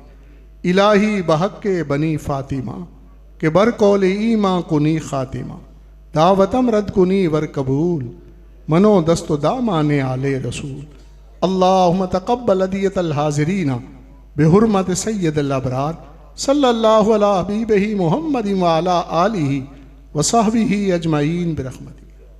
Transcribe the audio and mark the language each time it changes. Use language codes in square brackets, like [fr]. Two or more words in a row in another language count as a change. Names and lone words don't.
[fa] الهی بحق بنی فاطمه، که بر قول ایمان کنی خاتمه. اگر دعوتم رد کنی ور قبول، من و دست و دامان آل رسول. [ar] اللهم تقبل أدعية الحاضرين بحرمة سيد الأبرار صلى الله على حبيبه محمد وعلى آله وصحبه أجمعين برحمته.